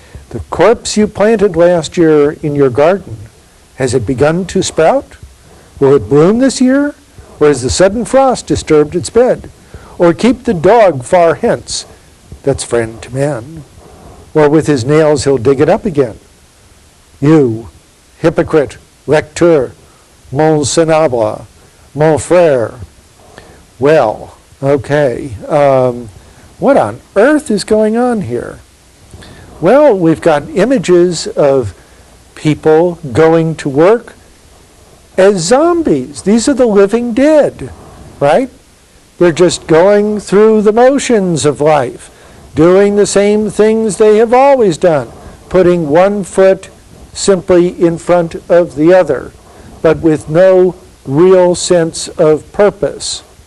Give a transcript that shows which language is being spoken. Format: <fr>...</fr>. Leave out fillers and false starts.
<en>The corpse you planted last year in your garden, has it begun to sprout? Will it bloom this year? Or has the sudden frost disturbed its bed? Or keep the dog far hence, that's friend to man? Or with his nails he'll dig it up again?</en> <fr>You, hypocrite, lecteur, mon senable, mon frère.</fr> <en>Well, okay, what on earth is going on here? Well, we've got images of people going to work as zombies. These are the living dead, right? They're just going through the motions of life, doing the same things they have always done, putting one foot simply in front of the other, but with no real sense of purpose.</en>